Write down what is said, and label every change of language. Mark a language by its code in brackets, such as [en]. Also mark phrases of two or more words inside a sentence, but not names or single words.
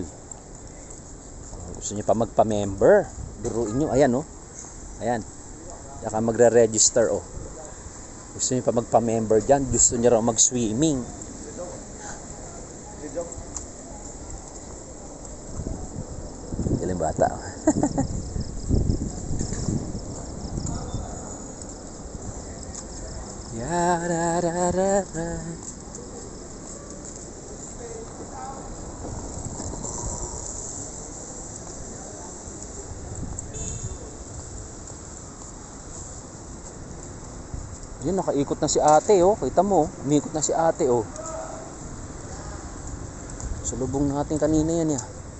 [tl] Gusto niyo pa magpa-member? Biruin niyo, ayan oh. Ayan. Saka magre-register oh. Gusto niyo pa magpa-member diyan, gusto niyo raw mag-swimming. Galing bata. Ya ra ra ra ra. Yun, nakaikot na si ate oh. Kita mo, umiikot na si ate oh. Salubong natin kanina yan ya.